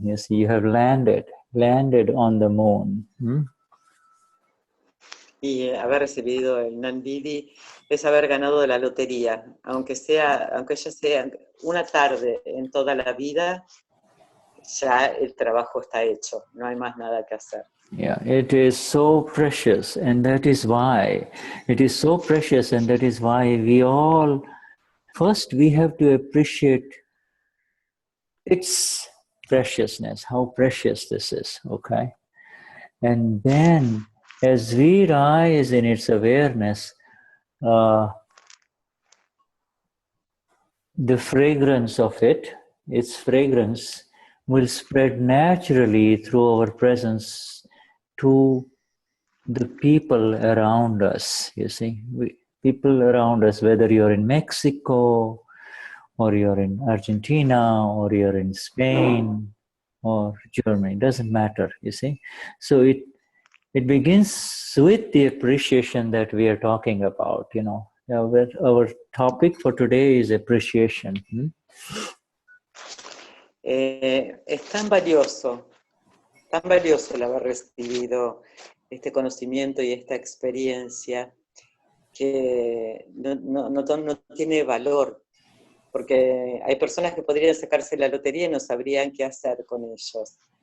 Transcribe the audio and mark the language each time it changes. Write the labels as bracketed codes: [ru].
[en] Yes, you have landed on the moon. [es] Y haber recibido el Gnani Vidhi es haber ganado la lotería, aunque ya sea una tarde en toda la vida, ya el trabajo está hecho, no hay más nada que hacer. [en] Yeah, it is so precious, and that is why we all, first we have to appreciate its preciousness, how precious this is, okay? And then as we rise in its awareness, the fragrance of its fragrance will spread naturally through our presence to the people around us, you see. People around us, whether you're in Mexico, or you're in Argentina, or you're in Spain, or Germany, doesn't matter, you see. So it begins with the appreciation that we are talking about, you know. Our topic for today is appreciation. [es] Es tan valioso el haber recibido este conocimiento y esta experiencia que no tiene valor, porque hay personas que podrían sacarse la lotería y no sabrían qué hacer con ellos.